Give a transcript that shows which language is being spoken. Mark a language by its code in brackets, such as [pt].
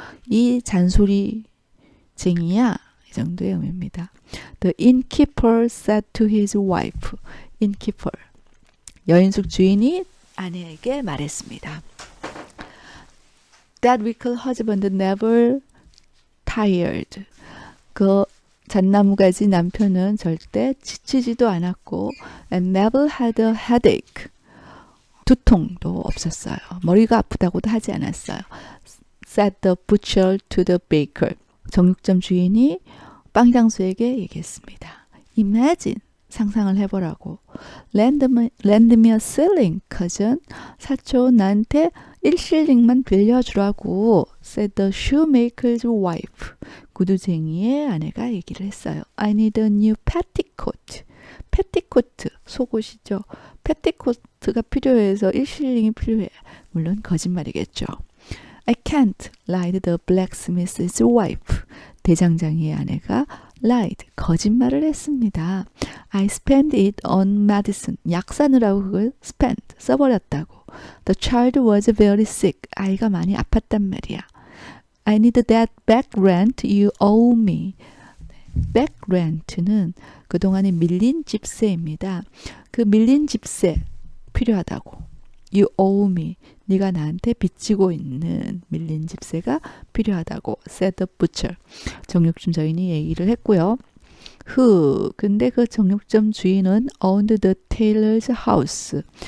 [ko] 이 잔소리쟁이야. 이 정도의 의미입니다. [en] The innkeeper said to his wife. innkeeper. [ko] 여인숙 주인이 아내에게 말했습니다. [en] That wicked husband never tired. [ko] 그 잣나무가지 남편은 절대 지치지도 않았고 [en] and never had a headache. [ko] 두통도 없었어요. 머리가 아프다고도 하지 않았어요. [en] Said the butcher to the baker. [ko] 정육점 주인이 빵장수에게 얘기했습니다. [en] Imagine. [ko] 상상을 해보라고. [en] Lend me a shilling, cousin. [ko] 사촌, 나한테 1실링만 빌려주라고. [en] Said the shoemaker's wife. [ko] 구두쟁이의 아내가 얘기를 했어요. [en] I need a new petticoat. [ko] petticoat, 속옷이죠. petticoat가 필요해서 1실링이 필요해. 물론 거짓말이겠죠. [en] I can't, lied the blacksmith's wife. [ko] 대장장이의 아내가 lied, 거짓말을 했습니다. [en] I spent it on medicine. [ko] 약 사느라고 그걸 spent, 써버렸다고. [en] The child was very sick. [ko] 아이가 많이 아팠단 말이야. [en] I need that back rent you owe me. [ko] back rent는 그동안의 밀린 집세입니다. 그 밀린 집세 필요하다고. [en] You owe me. [ko] 네가 나한테 빚지고 있는 밀린 집세가 필요하다고. [en] said the butcher. [ko] 정육점 주인이 얘기를 했고요. 근데 그 정육점 주인은 [en] owned the tailor's house.